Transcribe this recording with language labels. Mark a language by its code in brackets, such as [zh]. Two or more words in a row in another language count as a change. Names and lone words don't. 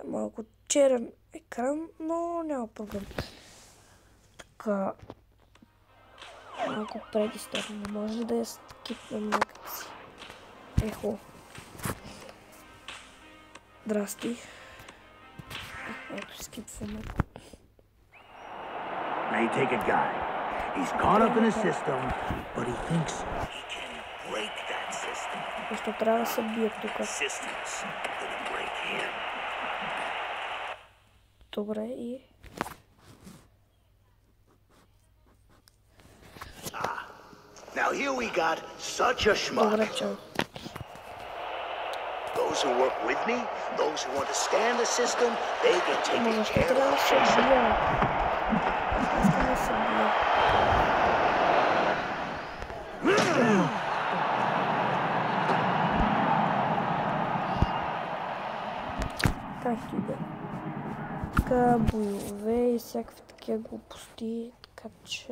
[bg] Малко черен екран, но няма проблем. Така, малко предистория, не може да я скипнем някакси. Ехо. Здрасти. Ето, скипваме. [en] Now you take a guy. He's caught up in a system, but he thinks he can break that system. [bg] Просто трябва да се бие тук. [en] Systems gonna break him. [bg] Добре, и... [en] Now here we got such a schmuck. [bg] Добре, чао. [en] Those who work with me, those who understand the system, they get [bg] Но [en] taken [bg] защо [en] care [bg] трябва да [en] of. [bg] се бия? Аз искам да се бия. Как иде? Така, боеве и всякакви такива глупости, така че...